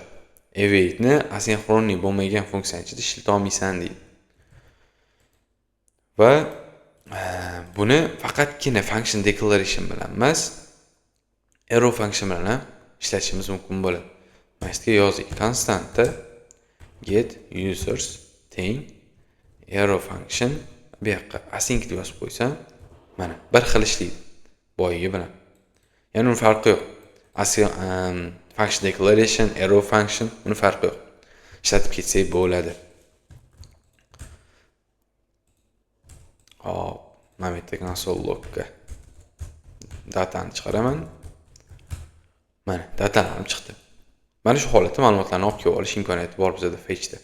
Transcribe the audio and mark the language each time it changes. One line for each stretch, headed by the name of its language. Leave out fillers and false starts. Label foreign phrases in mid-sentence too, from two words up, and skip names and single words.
Uzbek: Await'ni asinxronniy bo'lmagan funksiyani ichida ishlata olmaysan deydi. Va buni faqatgina
English: function declaration
Uzbek: bilan emas,
English: arrow function
Uzbek: bilan ham ishlatishimiz mumkin bo'ladi. Mana shu yerga yozik. Constantda
English: get users
Uzbek: teng
English: arrow function
Uzbek: bu yoqqa async deb yozib qo'ysam, mana bir xil ishlaydi boyagi bilan. Ya'ni uni farqi yo'q.
English: Function declaration, arrow function
Uzbek: uni farqi yo'q. Ishlatib ketsak bo'ladi. Hop, mana bu yerda
English: console logga
Uzbek: datani chiqaraman. Mana datalar chiqdi. Mana shu holatda ma'lumotlarni olib kelib olish imkoniyati bor bizda fetchda.